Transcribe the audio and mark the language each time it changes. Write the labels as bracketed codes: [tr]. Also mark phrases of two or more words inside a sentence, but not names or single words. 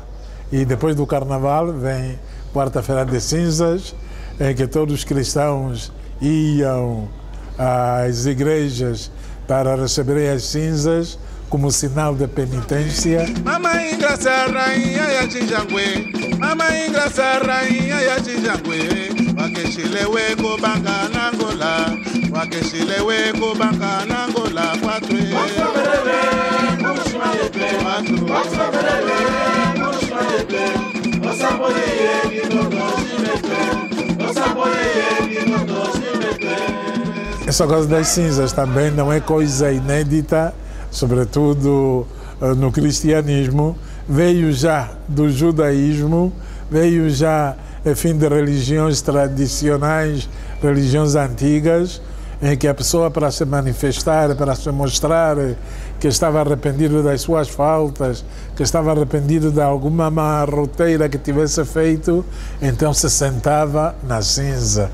[pt] E depois do Carnaval vem Quarta-feira de Cinzas, em que todos os cristãos iam às igrejas para receberem as cinzas como sinal de penitência. Mamãe graça rainha [umb] ya Chinjangwe, [pt] mamãe graça rainha [umb] ya Chinjangwe, wakeshilewe ko banga nangola, wakeshilewe ko banga nangola kwatwe. Wasaberele mushmayete, wasaberele mushmayete, wasaboye kinono shimete, wasaboye kinono shimete. [pt] Essa coisa das cinzas também não é coisa inédita, sobretudo no cristianismo, veio já do judaísmo, veio já, enfim, de religiões tradicionais, religiões antigas, em que a pessoa, para se manifestar, para se mostrar que estava arrependido das suas faltas, que estava arrependido de alguma má roteira que tivesse feito, então se sentava na cinza.